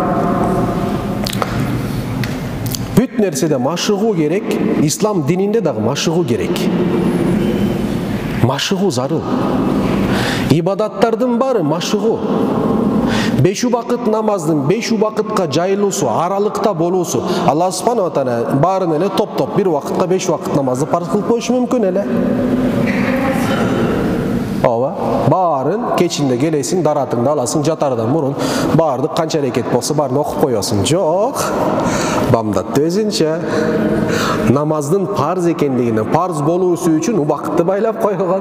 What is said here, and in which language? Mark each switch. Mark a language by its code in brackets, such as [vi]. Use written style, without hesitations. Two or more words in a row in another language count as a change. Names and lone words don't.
[ky] Бүт нерседе машыгуу керек, ислам дининде дагы машыгуу керек. Машыгуу зарыл. Ибадаттардын баары машыгуу. 5 убакыт намаздын 5 убакытка жайылуусу, аралыкта болуусу. [ar] الله سبحانه وتعالى [ky] баарын эле топ-топ бир убакытка 5 убакыт намазды парыз кылып коюшу мүмкүн эле. Ооба, баарын кечинде келесиң, даратыңды аласың, жатардан мурун баарды канча аракет болсо баарын окуп коесуң. Жок. Бамдатты өзүнчө. Намаздын парыз экендигине, парыз болуусу үчүн убакытты байлап койгон.